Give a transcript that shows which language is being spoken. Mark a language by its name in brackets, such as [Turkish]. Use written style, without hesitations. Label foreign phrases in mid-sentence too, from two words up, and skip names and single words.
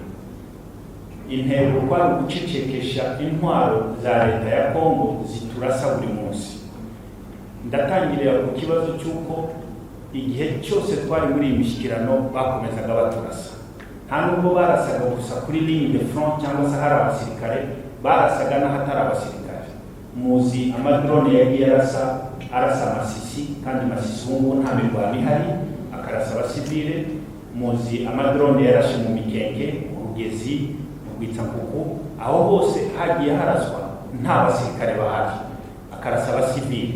[Kinyarwanda] Intego kwari ugucecekesha intwaro za leta ya Congo ziturasa buri munsi. Ndatangirira ku kibazo cy'uko igihe cyose twari muri iyi mishyikirano bakomezaga baturasa. Nta nubwo barasaga gusa kuri [French] ligne de front [Kinyarwanda] cyangwa se hari abasirikare, barasaga n'ahatari abasirikare. Muzi amadrone yagiye arasa Masisi, kandi Masisi ubu nta mirwano ihari, akarasa abasivile. Muzi amadrone yarashe mu Mikenge, mu Rugezi, mu Rwitsankuku, aho hose hagiye haraswa nta basirikare bahari, akarasa abasivile.